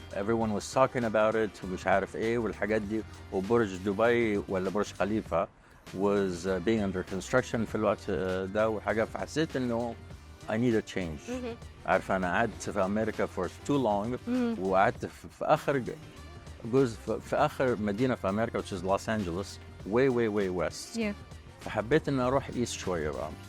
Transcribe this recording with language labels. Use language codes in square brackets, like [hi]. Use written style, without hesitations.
[en] Everyone was talking about it [ar] ومش عارف ايه والحاجات دي. وبرج دبي ولا برج خليفة [en] was being under construction [ar] في الوقت ده وحاجة. فحسيت انه [en] I need a change. [ar] عارفة أنا قعدت في أمريكا [en] for too long. [ar] وقعدت في آخر جزء في آخر مدينة في أمريكا [en] which is Los Angeles, way west. Yeah. [ar] فحبيت إني أروح east شوية بقى.